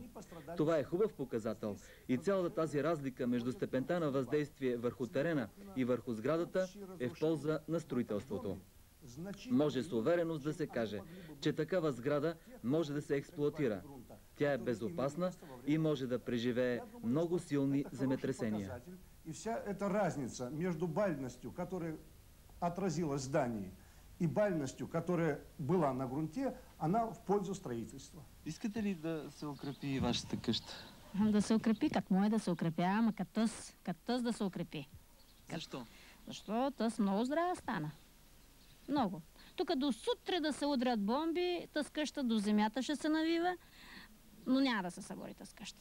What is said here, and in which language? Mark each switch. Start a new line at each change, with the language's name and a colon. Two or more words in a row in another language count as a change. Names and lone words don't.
Bulgarian: Това е хубав показател и цялата тази разлика между степента на въздействие върху терена и върху сградата е в полза на строителството. Може с увереност да се каже, че такава сграда може да се експлоатира. Тя е безопасна и може да преживее много силни земетресения.
Russian: И вся эта разница между бальностью, которая отразилась в здании, и бальностью, которая была на грунте, она в пользу строительства.
Bulgarian: Искате ли да се укрепи вашата къща? Да се укрепи, как може да се укрепява, ама като тъс да се укрепи. Защо? Защо тъс много здрава стана. Много. Тук до сутре да се удрят бомби, тъс къща до земята ще се навива, но няма да се събори тъс къща.